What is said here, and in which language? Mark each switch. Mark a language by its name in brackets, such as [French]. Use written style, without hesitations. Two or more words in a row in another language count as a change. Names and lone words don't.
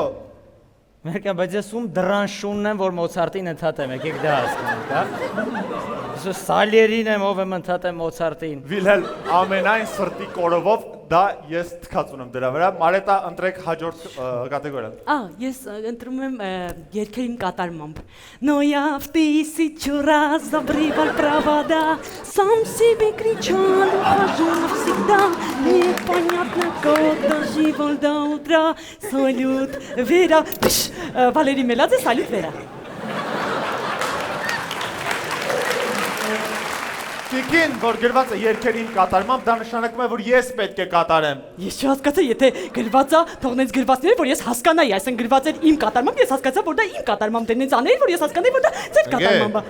[Armenian] Մերկան, բայց ես ում դրան շունն եմ, որ Մոցարտին ընդհատեմ, եկեք դա հասկանանք, հա։ Ես Սալիերին եմ, ով եմ ընդհատեմ Մոցարտին։ Վիլհելմ, ամենայն սրտի կորովով դա ես թքած ունեմ դրա վրա, Մարետա ընտրեք հաջորդ կատեգորիան։ Ես ընտրում եմ երգերին կատարմամբ։ [Russian] Но я в тысячу раз забрывал провода, сам себе кричал, ухожу навсегда, непонятно, как доживал до утра, салют, Вера, [Armenian] Վալերի Մելաձե, салют, Վերա։ Տիկին, որ գրված է երգերին կատարմամբ, դա նշանակում է, որ ես պետք է կատարեմ։ Ես չհասկացա, եթե գրված է, թողնեց գրվածները, որ ես հասկանայի, այսինքն գրված էր իմ կատարմամբ, ես հասկացա, որ դա իմ կատարմամբ դերնից անել, որ ես հասկանայի, որ դա ձեր կատարմամբ է։